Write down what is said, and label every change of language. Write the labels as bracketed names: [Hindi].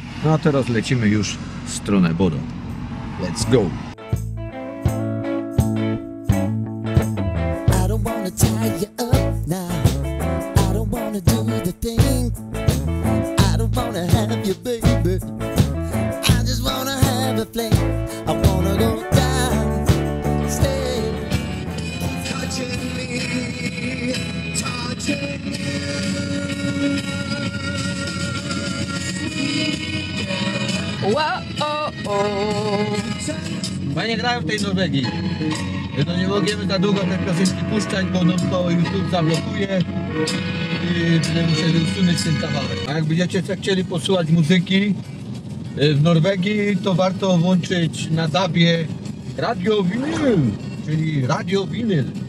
[Polish] No a teraz lecimy już w stronę Bodo. [English] Let's go! I don't wanna tie you up now. I don't wanna do the thing. I don't wanna have you, baby. I just wanna have a fling. I wanna go down, stay. Touching me, touching me. Wow, oh, oh. [Polish] Fajnie grają w tej Norwegii. No nie możemy za długo te piosenki puszczać, bo no to YouTube zablokuje i będę musieli usunąć ten kawałek. A jak będziecie chcieli posłuchać muzyki w Norwegii, to warto włączyć na DAB-ie Radio Vinyl, czyli Radio Vinyl.